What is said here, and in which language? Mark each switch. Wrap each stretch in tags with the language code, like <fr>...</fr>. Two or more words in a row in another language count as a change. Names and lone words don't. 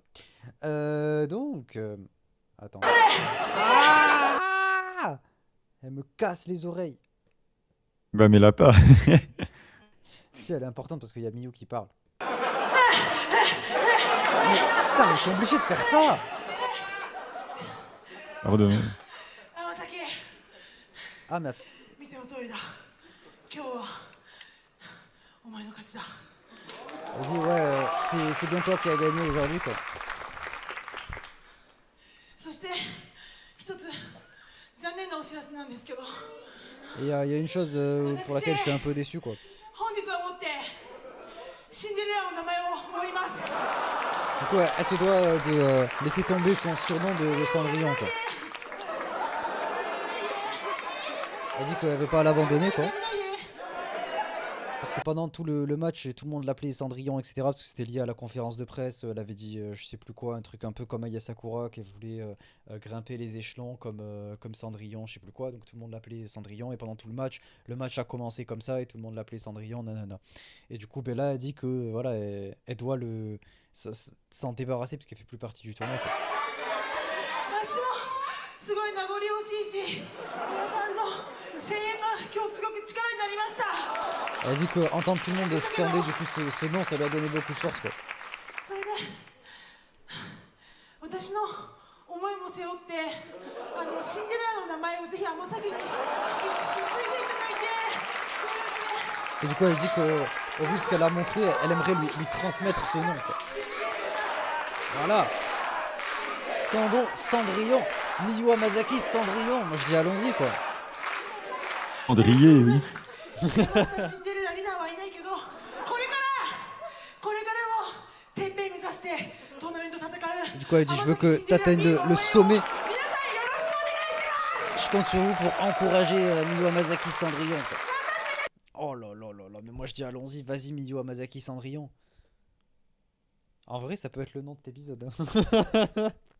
<fr>Donc. Attends. Ah! Elle me casse les oreilles. Bah, mais là pas. Si, elle est importante parce qu'il y a Miyu qui parle. Mais putain, ils sont obligés de faire ça! Pardon. 山崎 Ah, mais</fr> <ja>見ての通りだ今日はお前の勝ちだ</ja> <fr>vas-y, ouais, c'est bien toi qui as gagné aujourd'hui, quoi.</fr> <ja>そして一つ残念なお知らせなんですけど</ja> <fr>Et il y a une chose pour laquelle je suis un peu déçu, quoi.</fr> <ja>本日をもってシンデレラの名前を守ります</ja> <fr>Du coup, elle se doit de laisser tomber son surnom de Cendrillon, quoi. Elle dit qu'elle veut pas l'abandonner, quoi. Parce que pendant tout le match, tout le monde l'appelait Cendrillon, etc. Parce que c'était lié à la conférence de presse. Elle avait dit, je sais plus quoi, un truc un peu comme Aya Sakura, qu'elle voulait grimper les échelons comme Cendrillon, je sais plus quoi. Donc tout le monde l'appelait Cendrillon. Et pendant tout le match a commencé comme ça et tout le monde l'appelait Cendrillon, nanana. Et du coup, Bella a dit que voilà, elle doit s'en débarrasser parce qu'elle fait plus partie du tournoi, quoi.</fr> <ja>夏もすごい名残惜しいし皆さんの声援が今日すごく力になりました</ja> <fr>Elle a dit qu'entendre tout le monde scander du coup ce nom, ça lui a donné beaucoup de force, quoi.</fr> <ja>それで私の思いも背負ってシンデレラの名前をぜひ天崎に引き継いでいただいて</ja> <fr>Et du coup, elle dit qu'au vu de ce qu'elle a montré, elle aimerait lui transmettre ce nom, quoi. Voilà. Scandon, Cendrillon. Miyu Hamasaki, Cendrillon. Moi, je dis allons-y, quoi. Cendrier, oui.</fr> <ja>シンデレラリナはいないけどこれからもてっぺん目指してトーナメント戦う</ja> <fr>Et du coup, elle dit je veux que tu atteignes le sommet. Je compte sur vous pour encourager Miyu Hamasaki, Cendrillon, quoi. Oh là là là là, mais moi je dis allons-y, vas-y Miyu Hamasaki, Cendrillon. En vrai, ça peut être le nom de cet épisode, hein.</fr>